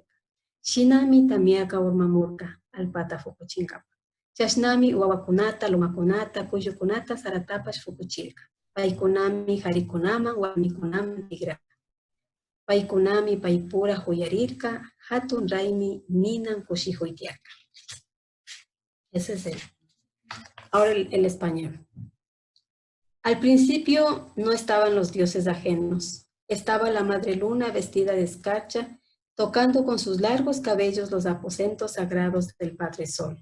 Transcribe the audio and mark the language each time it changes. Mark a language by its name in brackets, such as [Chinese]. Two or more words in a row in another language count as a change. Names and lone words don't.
[Quechua] Shinami tamiaka urmamurka, alpata fukuchinkapa. Chashnami wawakunata, lumakunata, kuyukunata saratapas fukuchirka. Paikunami harikunaman, warmikunaman tigraka. Paikunami paipura huyarirka, hatun raymi ninan kushihuytiarka. [Spanish] Ese es el. Ahora el español. Al principio no estaban los dioses ajenos. Estaba la madre luna vestida de escarcha, tocando con sus largos cabellos los aposentos sagrados del padre sol.